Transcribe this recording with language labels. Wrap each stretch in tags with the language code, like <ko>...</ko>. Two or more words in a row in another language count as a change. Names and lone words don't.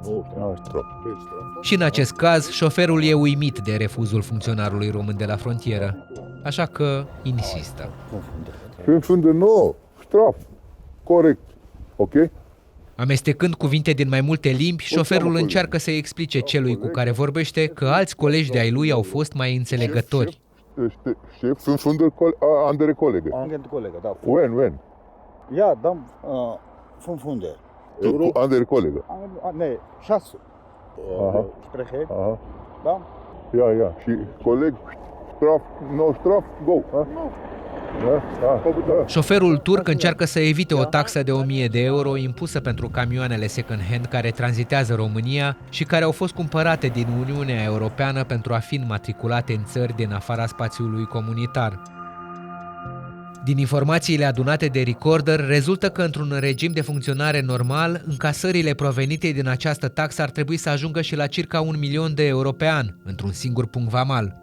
<ro>Și în acest caz, șoferul e uimit de refuzul funcționarului român de la frontieră, așa că insistă. Funder, no straf. Corect. Ok? Amestecând cuvinte din mai multe limbi, șoferul încearcă să explice celui cu care vorbește că alți colegi de ai lui au fost mai înțelegători. Șef,</ro> <de>andere colege. Andere colege, da.</de> <en>When?</en> <de>Ja, dam 500. Euro? Ander Kollege. Nee, 6. Aha. Spreche. Aha.</de> <ro>Da?</ro> <de>Ja.</de> <ro>Și coleg, straf, no straf, go. Șoferul turc încearcă să evite o taxă de 1000 de euro impusă pentru camioanele second-hand care tranzitează România și care au fost cumpărate din Uniunea Europeană pentru a fi înmatriculate în țări din afara spațiului comunitar. Din informațiile adunate de Recorder, rezultă că într-un regim de funcționare normal, încasările provenite din această taxă ar trebui să ajungă și la circa 1 milion de euro pe an, într-un singur punct vamal.</ro>